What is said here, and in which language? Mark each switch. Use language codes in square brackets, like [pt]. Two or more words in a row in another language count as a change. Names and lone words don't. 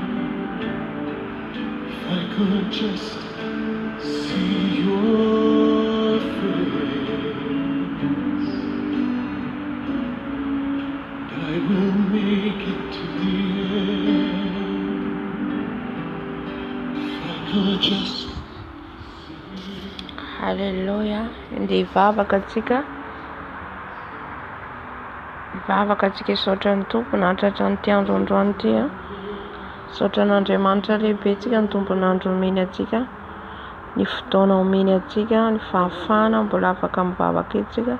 [en] If I could just see your face, I will make it to the end. If I could just [mg] Haleluya. Ndi hivavaka antsika isaotra ny tompona hatratra ny tiandro androany ity a. Saotra n'Andriamanitra lehibentsika ny tompona andro omeny atsika, ny fotoana omeny atsika, ny fahafahana mbola afaka mivavaka etsika.